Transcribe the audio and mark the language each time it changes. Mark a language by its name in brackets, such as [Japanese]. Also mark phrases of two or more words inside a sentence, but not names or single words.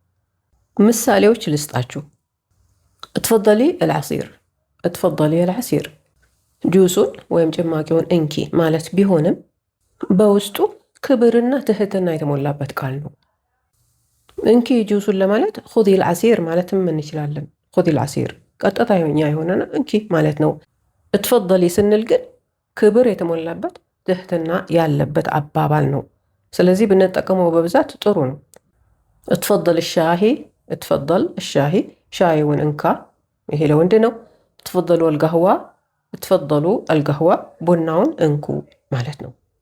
[Amharic] ምሳሌዎች ልስጣችሁ። [Arabic] اتفضلي العصير፣ اتفضلي العصير [Amharic] ጁሱን ወይም ጭማቂውን እንኪ ማለት ቢሆንም በውስጡ ክብርና ትህትና የተሞላበት ቃል ነው። እንኪ ጁሱን ለማለት [Arabic] خذي العصير [Amharic] ማለትም እንችላለን። [Arabic] خذي العصير [Amharic] ቀጥተኛ የሆነ እንኪ ማለት ነው። እትፈضሊ ስንል ግን ክብር የተሞላበት ትህትና ያለበት አባባል ነው። ስለዚህ ብንጠቀመው በብዛት ጥሩ ነው። [Arabic] اتفضل الشاهي፣ اتفضل الشاهي [Amharic] ሻይውን እንካ፣ ይሄ ለወንድ ነው። [Arabic] اتفضلوا القهوة፣ اتفضلوا القهوة [Amharic] ቡናውን እንኩ ማለት ነው።